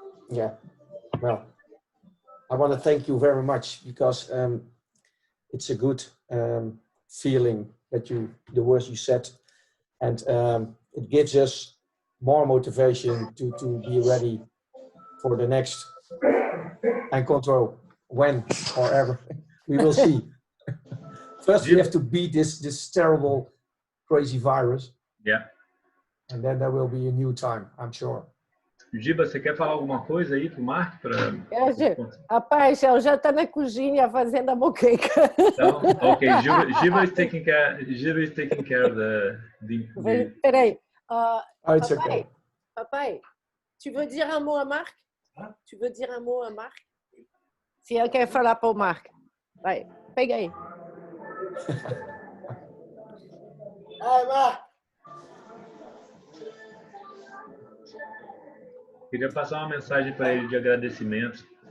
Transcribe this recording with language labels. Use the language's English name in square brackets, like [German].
[English] Yeah, well, I want to thank you very much, because it's a good feeling that the words you said, and it gives us more motivation to be ready for the next Encontro, when or ever. We will see. First, we have to beat this terrible, crazy virus. Yeah. And then there will be a new time, I'm sure. [Portuguese] Giba, você quer falar alguma coisa aí pro Mark? Rapaz, eu já tá na cozinha fazendo a moqueca. [English] Então, ok, Giba is taking care of the... [Portuguese] Peraí. [English] It's okay. [French] Papai, tu veux dire un mot à Marc? Tu veux dire un mot à Marc? [Portuguese] Se ele quer falar para o Marc. Vai, pega aí. Ai, Mark. Queria passar uma mensagem para ele de agradecimento.